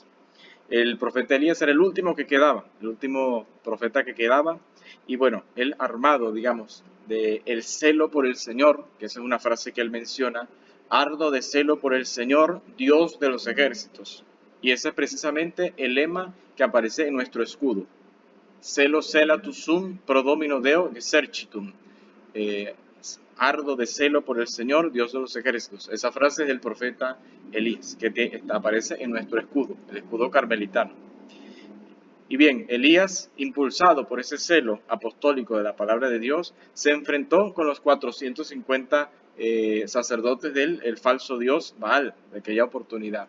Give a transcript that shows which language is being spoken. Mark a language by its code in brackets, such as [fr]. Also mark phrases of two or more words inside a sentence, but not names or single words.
[es] El profeta Elías era el último que quedaba, el último profeta que quedaba, y bueno, él armado, digamos, de el celo por el Señor, que esa es una frase que él menciona, ardo de celo por el Señor, Dios de los ejércitos. Y ese es precisamente el lema que aparece en nuestro escudo. [la] Celo celatus sum pro domino Deo exercitum. [es] Ardo de celo por el Señor, Dios de los ejércitos. Esa frase es del profeta Elías, que aparece en nuestro escudo, el escudo carmelitano. Y bien, Elías, impulsado por ese celo apostólico de la palabra de Dios, se enfrentó con los 450 sacerdotes del falso dios Baal de aquella oportunidad.